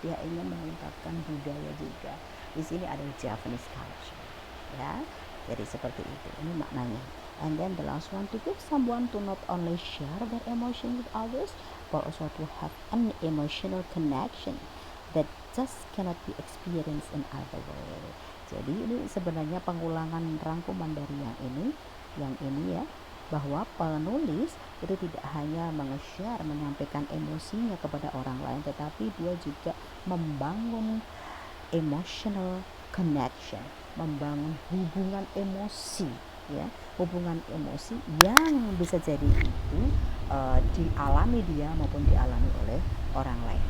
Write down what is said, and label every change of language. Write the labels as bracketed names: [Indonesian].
[Indonesian] Dia ingin mengungkapkan budaya juga. Di sini ada Japanese culture, ya. Jadi seperti itu. Ini maknanya. [English] And then the last one, to give someone to not only share their emotion with others, but also to have an emotional connection that just cannot be experienced in other way. [Indonesian] Jadi ini sebenarnya pengulangan rangkuman dari yang ini ya, bahwa penulis itu tidak hanya menge-share, menyampaikan emosinya kepada orang lain, tetapi dia juga membangun emotional connection, membangun hubungan emosi, ya, hubungan emosi yang bisa jadi itu dialami dia maupun dialami oleh orang lain.